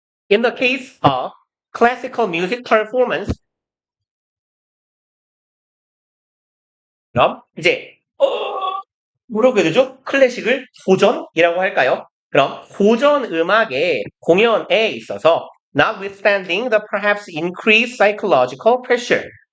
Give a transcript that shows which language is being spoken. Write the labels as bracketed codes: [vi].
[en] In the case of classical music performance, [ko] 그럼 이제 뭐라고 해야 되죠? 클래식을 고전이라고 할까요? 그럼 고전 음악의 공연에 있어서 [en] notwithstanding the perhaps increased psychological pressure.